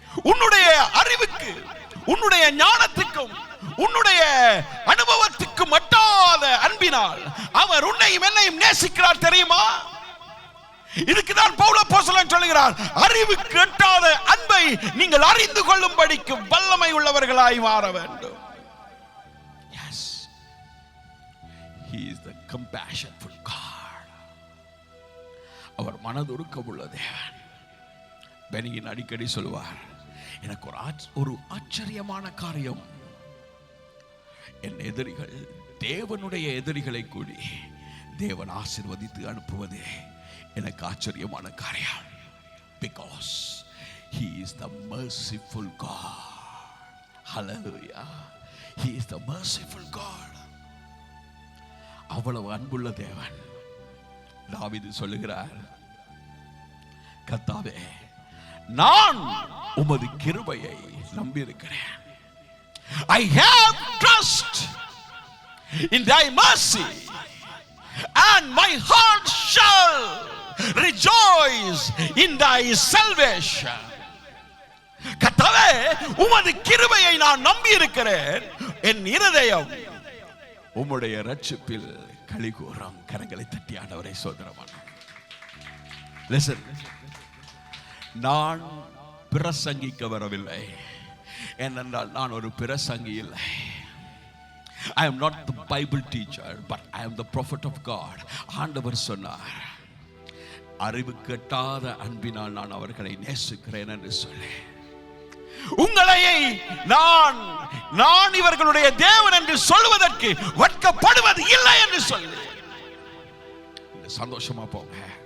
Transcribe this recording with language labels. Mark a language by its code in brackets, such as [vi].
[ta] உன்னுடைய அறிவுக்கு, உன்னுடைய ஞானத்துக்கும், உன்னுடைய அனுபவத்துக்கும் எட்டாத அன்பினால் அவர் உன்னையும் என்னையும் நேசிக்கிறார் தெரியுமா? இதுக்குதான் பவுல் அப்போஸ்தலன் சொல்லுகிறார், அறிவுக்கு எட்டாத அன்பை நீங்கள் அறிந்து கொள்ளும்படிக்கு வல்லமை உள்ளவர்களாய் மாற வேண்டும். [en] Yes, he is the compassionful God. [ta] அவர் மனதுருக்கமுள்ள தேவன். பெனியின் அடிக்கடி சொல்வார், எனக்கு ஒரு ஆச்சரியமான காரியம், என் எதிரிகள் தேவனுடைய எதிரிகளை கூடி தேவன் ஆசீர்வதித்து அனுப்புவது எனக்கு ஆச்சரியமான காரியம். [en] Because he is the merciful God. Hallelujah. He is the merciful God. [ta] அவ்வளவு அன்புள்ள தேவன். தாவீது சொல்லுகிறார், கர்த்தாவே, நான் உமது கிருபையை நம்பியிருக்கிறேன். [en] I have trust in thy mercy and my heart shall rejoice in thy salvation. [ta] கர்த்தாவே, உமது கிருபையை நான் நம்பி இருக்கிறேன், என் இருதயம் உம்முடைய இரட்சிப்பில் களிகூரும். கரங்களை தட்டி ஆண்டவரை சோதரமான. Listen, நான் பிரசங்கிக்க வரவில்லை, ஏனென்றால் நான் ஒரு பிரசங்கி இல்லை. [en] I am not the Bible teacher, but I am the prophet of God. [ta] ஆண்டவர் சொன்னார், அறிவு கெட்டாத அன்பினால் நான் அவர்களை நேசிக்கிறேன் என்று சொல்லி. உங்களை நான் இவர்களுடைய தேவன் என்று சொல்வதற்கு வெட்கப்படுவது இல்லை என்று சொல்லு. சந்தோஷமா போங்க.